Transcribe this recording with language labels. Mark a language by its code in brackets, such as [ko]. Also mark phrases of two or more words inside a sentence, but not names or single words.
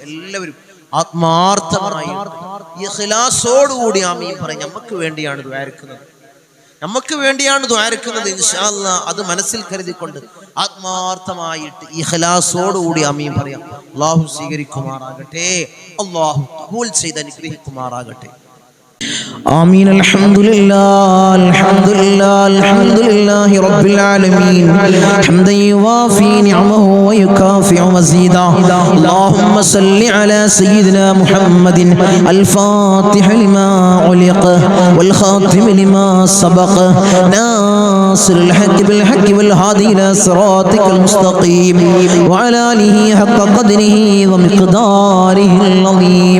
[ml] എല്ലാവരും ആത്മാർത്ഥമായി ഇഖ്ലാസോടുകൂടി ആമീൻ പറയും. നമുക്ക് വേണ്ടിയാണ് ദുആരിക്കുന്നത്, നമുക്ക് വേണ്ടിയാണ് ദുആരിക്കുന്നത് [ar] إن شاء الله. [ml] അത് മനസ്സിൽ കരുതിക്കൊണ്ട് ആത്മാർത്ഥമായിട്ട് ഇഖ്ലാസോടുകൂടി ആമീൻ പറയാം. അല്ലാഹു സ്വീകരിക്കുമാറാകട്ടെ, അല്ലാഹു ഖബൂൽ ചെയ്ത് അനുഗ്രഹിക്കുമാറാകട്ടെ. [ar] آمين. الحمد لله الحمد لله الحمد لله رب العالمين حمدا يوافي نعمه ويكافئ مزيدا. اللهم صل على سيدنا محمد الفاتح لما علق والخاتم لما سبق ناصر الحق بالحق والهادي إلى صراطك المستقيم وعلى آله حق قدره ومقداره العظيم.